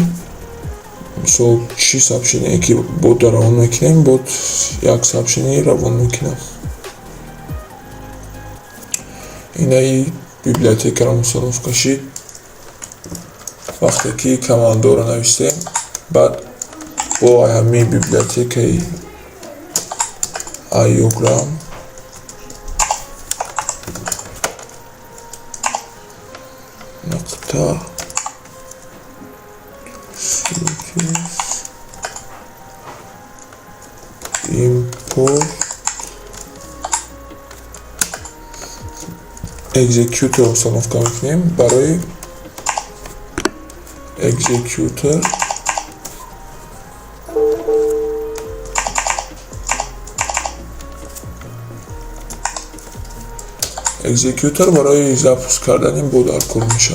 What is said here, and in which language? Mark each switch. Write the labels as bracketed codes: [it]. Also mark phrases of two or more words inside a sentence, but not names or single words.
[tg] Мисол чӣ сообщение ки бот равон мекунем, бот як сообщение равон мекунад. инаи библиотекаро установка шид. вақте ки командаро навистем, баъд бо ҳамин библиотекаи iogram нақта [en] import executor [tg] установка мекунем. барои executor барои запуск кардани бот дар кор мешавад.